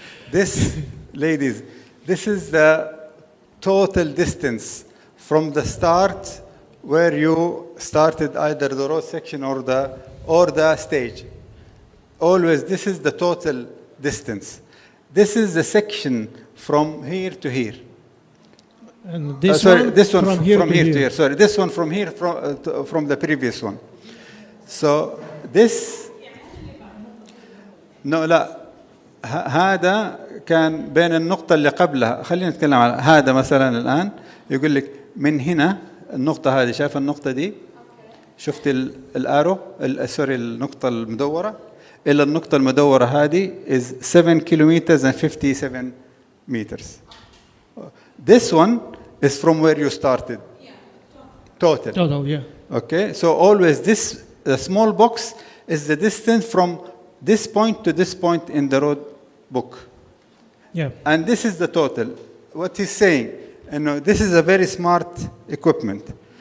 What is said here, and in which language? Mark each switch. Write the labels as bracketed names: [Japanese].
[English] This, ladies, this is the total distance from the start where you started either the road section or the stage. Always, this is the total distance. This is the section from here to here. And this this one from here to here. Sorry, this one from here from the previous one. So this no [Arabic] لا هذا كان بين النقطة اللي قبلها. خلينا نتكلم على هذا مثلا الآن. يقول لك من هنا النقطة هذه، شايف النقطة دي؟ شفت الارو سوري النقطة المدورة إلى النقطة المدورة هذه [English] is 7 kilometers and 57 meters. This one is from where you started. Total. Total, yeah. Okay, so always the small box is the distance from this point to this point in the road book. Yeah. And this is the total. What he's saying, this is a very smart equipment.